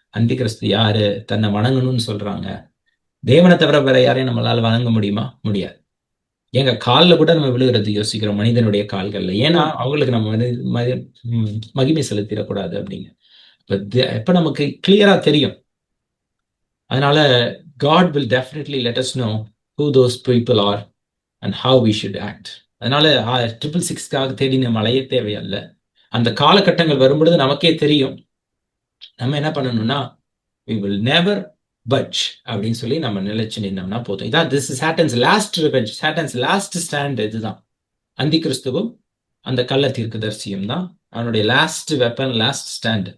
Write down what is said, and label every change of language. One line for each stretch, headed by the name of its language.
Tamil: அந்திகிறிஸ்து யாரு? தன்னை வணங்கணும்னு சொல்றாங்க. தேவனை தவிர வேற யாரையும் நம்மளால வணங்க முடியுமா? முடியாது. எங்க காலில் கூட நம்ம விழுகிறது யோசிக்கிறோம், மனிதனுடைய கால்கள்ல. ஏன்னா அவங்களுக்கு நம்ம மகிமை செலுத்திடக்கூடாது அப்படிங்க. எப்ப நமக்கு கிளியரா தெரியும்.
English: அதனால God will definitely let us know who those people are and how we should act.
Tamil: அதனால 666க்காக தேடி நம்ம அலைய தேவையல்ல. அந்த காலகட்டங்கள் வரும்பொழுது நமக்கே தெரியும். நம்ம என்ன பண்ணணும்னா,
English: we will never budge
Tamil: அப்படின்னு சொல்லி நம்ம நிலைச்சு நின்னோம்னா போதும். இதான்
English: this is Satan's last revenge, Satan's last stand.
Tamil: இதுதான் அந்தி கிறிஸ்துவும் அந்த கள்ள தீர்க்கதரிசியும் தான் அவனுடைய லாஸ்ட் வெப்பன், லாஸ்ட் ஸ்டாண்ட்.